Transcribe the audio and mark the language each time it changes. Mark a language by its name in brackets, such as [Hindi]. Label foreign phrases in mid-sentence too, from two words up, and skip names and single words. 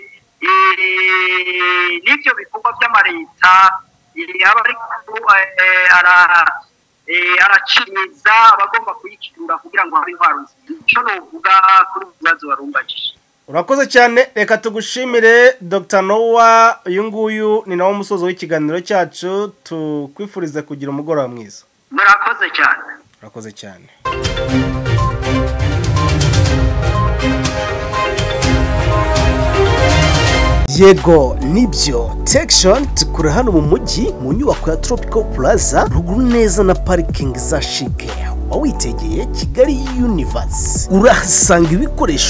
[Rundi] n'ibyo bikorwa by'amareta aracimiza abagomba kuyikirura kugira ngo habe intwaro nziza icyo novuga kuri ubu bibazo warumbagije. Urakoze cyane reka tugushimire Dr. Noah uyu nguyu ni nawo musozo w'ikiganiro cyacu tukwifuriza kugira umugoroba mwiza. Murakoze cyane. Urakoze cyane. [Kinyarwanda] Yego nibyo Textion tukura hano mu mujyi mu nyubako ya Tropical Plaza ruguru neza na parking za Chic wawitegeye Kigali Universe urahasanga ibikoresho